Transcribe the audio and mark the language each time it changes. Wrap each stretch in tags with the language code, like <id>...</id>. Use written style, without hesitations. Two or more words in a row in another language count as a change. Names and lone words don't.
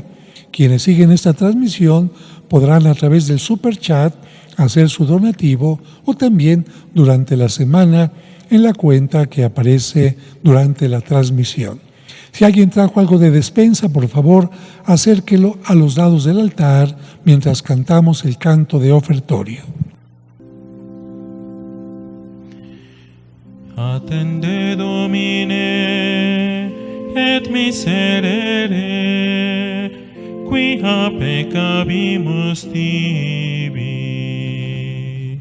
<es>Quienes siguen esta transmisión podrán a través del superchat hacer su donativo o también durante la semana en la cuenta que aparece durante la transmisión. Si alguien trajo algo de despensa, por favor, acérquelo a los lados del altar mientras cantamos el canto de ofertorio.</es> <la>Attende Domine et miserere, quia peccabimus tibi.</la>